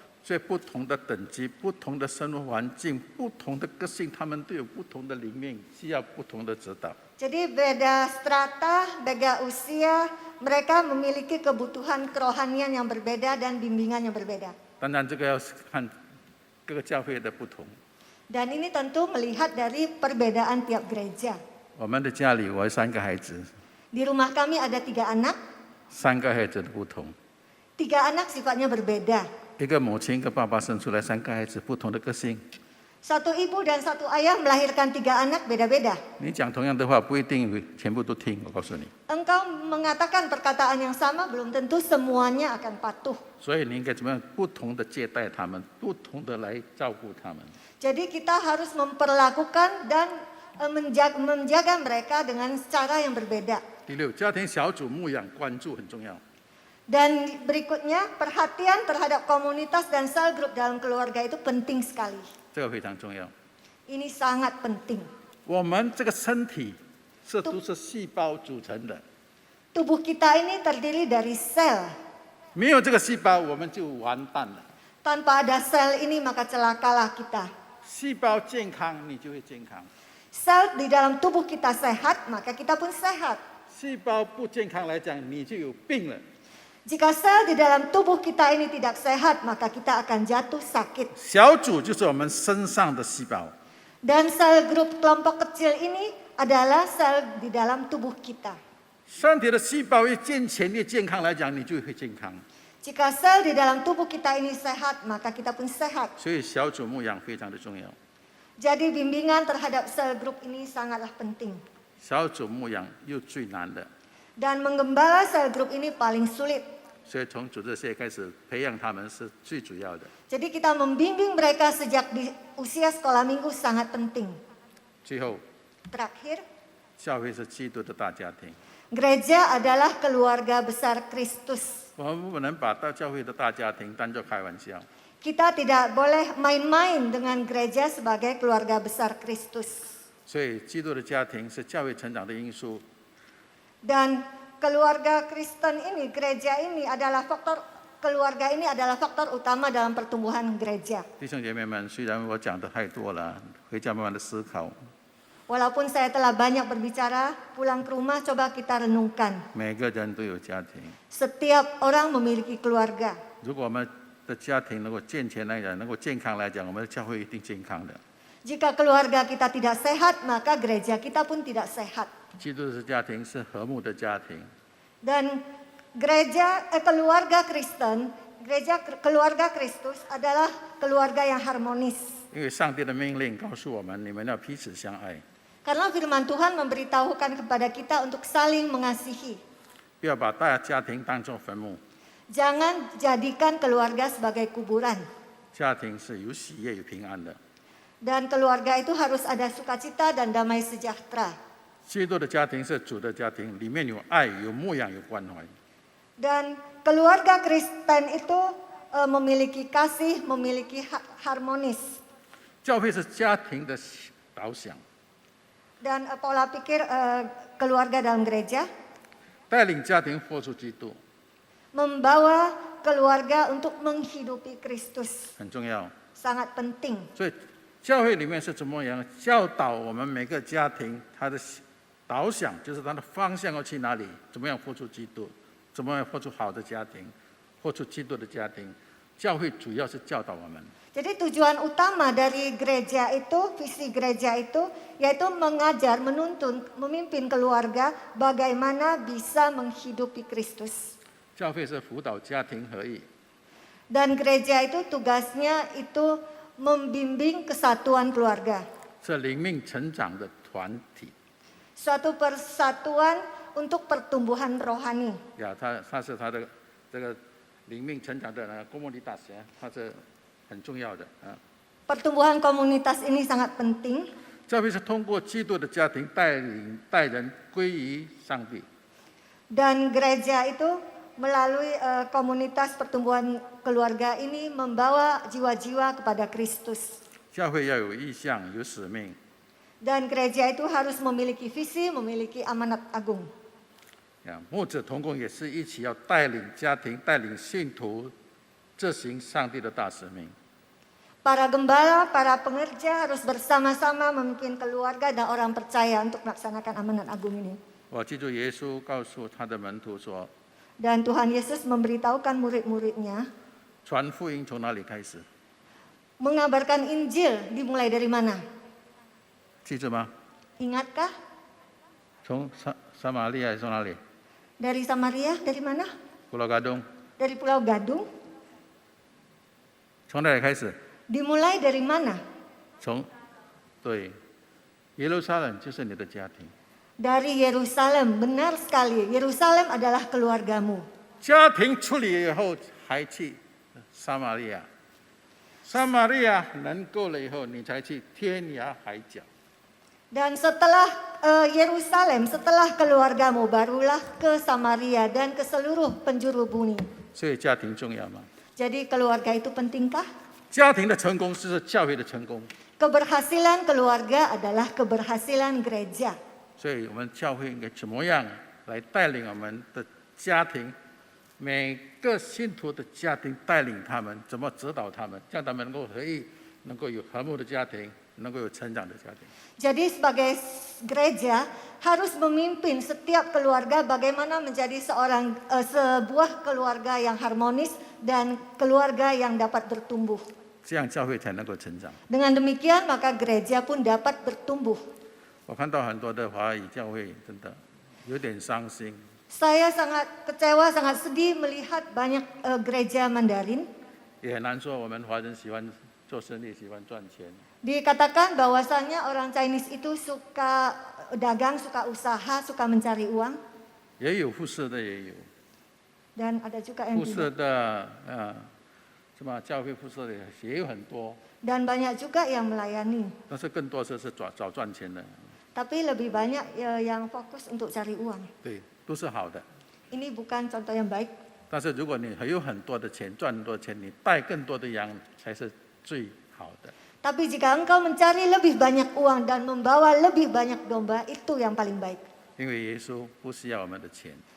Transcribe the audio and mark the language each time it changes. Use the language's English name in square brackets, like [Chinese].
[Chinese] 所以不同的等级、不同的生活环境、不同的个性，他们都有不同的灵命，需要不同的指导。 [Indonesian] Jadi beda strata, beda usia, mereka memiliki kebutuhan kerohanian yang berbeda dan bimbingan yang berbeda. [Chinese] 当然，这个要看各个教会的不同。 [Indonesian] Dan ini tentu melihat dari perbedaan tiap gereja. [Chinese] 我们的家里，我有3个孩子， [Indonesian] Di rumah kami ada 3 anak. [Chinese] 3个孩子的不同， [Indonesian] Tiga anak sifatnya berbeda. [Chinese] 一个母亲一个爸爸生出来3个孩子，不同的个性。 [Indonesian] Satu ibu dan satu ayah melahirkan 3 anak beda-beda. [Chinese] 你讲同样的话，不一定全部都听。我告诉你， [Indonesian] Engkau mengatakan perkataan yang sama, belum tentu semuanya akan patuh. [Chinese] 所以你应该怎么样？不同的接待他们，不同的来照顾他们。 [Indonesian] Jadi kita harus memperlakukan dan menjaga mereka dengan cara yang berbeda. [Chinese] 第6，家庭小组牧养关注很重要。 [Indonesian] Dan berikutnya, perhatian terhadap komunitas dan sel grup dalam keluarga itu penting sekali. [Chinese] 这个非常重要。 [Indonesian] Ini sangat penting. [Chinese] 我们这个身体都是细胞组成的， [Indonesian] Tubuh kita ini terdiri dari sel. [Chinese] 没有这个细胞我们就完蛋了。 [Indonesian] Tanpa ada sel ini maka celakalah kita. [Chinese] 细胞健康，你就会健康； [Indonesian] Sel di dalam tubuh kita sehat, maka kita pun sehat. [Chinese] 细胞不健康来讲，你就有病了。 [Indonesian] Jika sel di dalam tubuh kita ini tidak sehat, maka kita akan jatuh sakit. [Chinese] 小组就是我们身上的细胞， [Indonesian] Dan sel grup kelompok kecil ini adalah sel di dalam tubuh kita. [Chinese] 身体的细胞越健全越健康来讲，你就会健康。 [Indonesian] Jika sel di dalam tubuh kita ini sehat, maka kita pun sehat. [Chinese] 所以小组牧养非常的重要。 [Indonesian] Jadi bimbingan terhadap sel grup ini sangatlah penting. [Chinese] 小组牧养又最难的， [Indonesian] Dan menggembala sel grup ini paling sulit. [Chinese] 所以从组织界开始培养他们是最主要的。 [Indonesian] Jadi kita membimbing mereka sejak di usia sekolah minggu sangat penting. [Chinese] 最后， [Indonesian] Terakhir, [Chinese] 教会是基督的大家庭， [Indonesian] gereja adalah keluarga besar Kristus. [Chinese] 我们不能把大教会的大家庭当作开玩笑。 [Indonesian] Kita tidak boleh main-main dengan gereja sebagai keluarga besar Kristus. [Chinese] 所以，基督的家庭是教会成长的因素。 [Indonesian] Dan keluarga Kristen ini, gereja ini adalah keluarga ini adalah faktor utama dalam pertumbuhan gereja. [Chinese] 弟兄姐妹们，虽然我讲的太多了，回家慢慢的思考。 [Indonesian] Walaupun saya telah banyak berbicara, pulang ke rumah coba kita renungkan. [Chinese] 每个人都有家庭， [Indonesian] Setiap orang memiliki keluarga. [Chinese] 如果我们的家庭能够健全来讲，能够健康来讲，我们的教会一定健康的。 [Indonesian] Jika keluarga kita tidak sehat, maka gereja kita pun tidak sehat. [Chinese] 基督的家庭是和睦的家庭， [Indonesian] Dan keluarga Kristen, keluarga Kristus adalah keluarga yang harmonis. [Chinese] 因为上帝的命令告诉我们，你们要彼此相爱， [Indonesian] Karena firman Tuhan memberitahukan kepada kita untuk saling mengasihi. [Chinese] 不要把大家庭当作坟墓。 [Indonesian] Jangan jadikan keluarga sebagai kuburan. [Chinese] 家庭是有喜悦、有平安的。 [Indonesian] Dan keluarga itu harus ada sukacita dan damai sejahtera. [Chinese] 基督的家庭是主的家庭，里面有爱、有牧养、有关怀。 [Indonesian] Dan keluarga Kristen itu memiliki kasih, memiliki harmonis. [Chinese] 教会是家庭的导想， [Indonesian] Dan pola pikir keluarga dalam gereja [Chinese] 带领家庭活出基督 [Indonesian] membawa keluarga untuk menghidupi Kristus. [Chinese] 很重要。 [Indonesian] Sangat penting. [Chinese] 所以教会里面是怎么样教导我们每个家庭，他的导向就是他的方向要去哪里，怎么样活出基督，怎么样活出好的家庭，活出基督的家庭。教会主要是教导我们。 [Indonesian] Jadi tujuan utama dari gereja itu, visi gereja itu, yaitu mengajar, menuntun, memimpin keluarga bagaimana bisa menghidupi Kristus. [Chinese] 教会是辅导家庭合一， [Indonesian] Dan gereja itu tugasnya itu membimbing kesatuan keluarga. [Chinese] 是灵命成长的团体。 [Indonesian] Suatu persatuan untuk pertumbuhan rohani. [Chinese] 呀，它是它的这个灵命成长的komunitas ya，它是很重要的啊。 [Indonesian] Pertumbuhan komunitas ini sangat penting. [Chinese] 教会是通过基督的家庭带人归于上帝。 [Indonesian] Dan gereja itu melalui komunitas pertumbuhan keluarga ini membawa jiwa-jiwa kepada Kristus. [Chinese] 教会要有意向，有使命。 [Indonesian] Dan gereja itu harus memiliki visi, memiliki amanat agung. [Chinese] 呀，牧者同工也是一起要带领家庭、带领信徒执行上帝的大使命。 [Indonesian] Para gembala, para pengerja harus bersama-sama memimpin keluarga dan orang percaya untuk melaksanakan amanat agung ini. [Chinese] 我记住耶稣告诉他的门徒说， [Indonesian] Dan Tuhan Yesus memberitahukan murid-muridnya, [Chinese] 传福音从哪里开始？ [Indonesian] mengabarkan Injil dimulai dari mana? [Chinese] 记住吗？ [Indonesian] Ingatkah? [Chinese] 从撒玛利亚从哪里？ [Indonesian] Dari Samaria, dari mana? Pulau Gadung. Dari Pulau Gadung. [Chinese] 从哪里开始？ [Indonesian] Dimulai dari mana? [Chinese] 对，耶路撒冷就是你的家庭。 [Indonesian] Dari Yerusalem, benar sekali. Yerusalem adalah keluargamu. [Chinese] 家庭处理以后，还去撒玛利亚。撒玛利亚能够了以后，你才去天涯海角。 [Indonesian] Dan setelah Yerusalem, setelah keluargamu, barulah ke Samaria dan ke seluruh penjuru bumi. [Chinese] 所以家庭重要吗？ [Indonesian] Jadi keluarga itu pentingkah? [Chinese] 家庭的成功是教会的成功， [Indonesian] Keberhasilan keluarga adalah keberhasilan gereja. [Chinese] 所以我们教会应该怎么样来带领我们的家庭，每个信徒的家庭带领他们，怎么指导他们，让他们能够合一，能够有和睦的家庭，能够有成长的家庭。 [Indonesian] Jadi sebagai gereja harus memimpin setiap keluarga bagaimana menjadi sebuah keluarga yang harmonis dan keluarga yang dapat bertumbuh. [Chinese] 这样教会才能够成长。 [Indonesian] Dengan demikian maka gereja pun dapat bertumbuh. [Chinese] 我看到很多的华语教会真的有点伤心， [Indonesian] Saya sangat kecewa, sangat sedih melihat banyak gereja Mandarin. [Chinese] 也很难说我们华人喜欢做生意，喜欢赚钱。 [Indonesian] Dikatakan bahwasannya orang Chinese itu suka dagang, suka usaha, suka mencari uang. [Chinese] 也有服侍的，也有 [Indonesian] Dan ada juga yang [Chinese] 服侍 [Indonesian] tidak. [Chinese] 的，什么教会服侍的也有很多， [Indonesian] Dan banyak juga yang melayani. [Chinese] 但是更多是找赚钱的， [Indonesian] Tapi lebih banyak yang fokus untuk cari uang. [Chinese] 对，都是好的。 [Indonesian] Ini bukan contoh yang baik. [Chinese] 但是如果你还有很多的钱，赚很多钱，你带更多的羊才是最好的。 [Indonesian] Tapi jika engkau mencari lebih banyak uang dan membawa lebih banyak domba, itu yang paling baik. [Chinese] 因为耶稣不需要我们的钱。